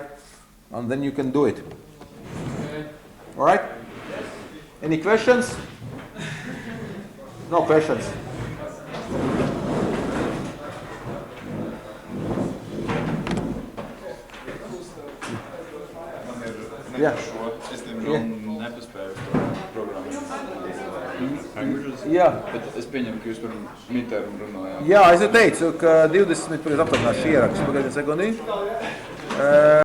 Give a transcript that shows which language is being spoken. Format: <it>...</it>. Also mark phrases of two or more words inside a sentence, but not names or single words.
<en>And then you can do it. Okay. All right? Yes. Any questions? No questions. Yeah.</en> <lv>Jā, bet es pieņemu, ka jūs par midterm runājāt. Jā, es teicu, ka 20 pirms aptaujināšu ierakstu. Pagaidiet sekundi.</lv>